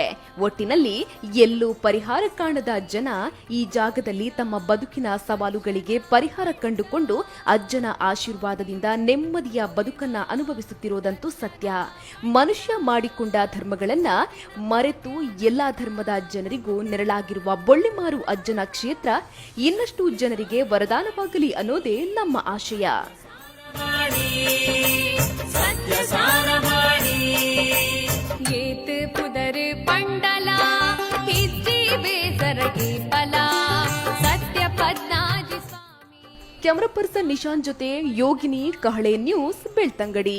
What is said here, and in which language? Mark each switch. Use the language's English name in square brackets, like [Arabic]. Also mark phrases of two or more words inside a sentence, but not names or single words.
[Kannada] ಒಟ್ಟಿನಲ್ಲಿ ಎಲ್ಲೂ ಪರಿಹಾರ ಕಾಣದ ಜನ ಈ ಜಾಗದಲ್ಲಿ ತಮ್ಮ ಬದುಕಿನ ಸವಾಲುಗಳಿಗೆ ಪರಿಹಾರ ಕಂಡುಕೊಂಡು ಅಜ್ಜನ ಆಶೀರ್ವಾದದಿಂದ ನೆಮ್ಮದಿಯ ಬದುಕನ್ನ ಅನುಭವಿಸುತ್ತಿರುವುದಂತೂ ಸತ್ಯ. ಮನುಷ್ಯ ಮಾಡಿಕೊಂಡ ಧರ್ಮಗಳನ್ನ ಮರೆತು ಎಲ್ಲಾ ಧರ್ಮದ ಜನರಿಗೂ ನೆರಳಾಗಿರುವ ಬೊಳ್ಳಿಮಾರು ಅಜ್ಜನ ಕ್ಷೇತ್ರ ಇನ್ನಷ್ಟು ಜನರಿಗೆ ವರದಾನವಾಗಲಿ ಅನ್ನೋದೇ ನಮ್ಮ ಆಶಯ. [Tulu] ಏತ್ ಪುದರ್ ಪಂಡಲ ಹಿಜ್ಜಿ ಬೇಸರಗಿ ಫಲ ಸತ್ಯ ಪದ್ನಾಜಿ ಸ್ವಾಮಿ. [Kannada] ಕ್ಯಾಮರಾ ಪರ್ಸನ್ ನಿಶಾಂತ್ ಜೊತೆ ಯೋಗಿನಿ, ಕಹಳೆ ನ್ಯೂಸ್, ಬೆಳ್ತಂಗಡಿ.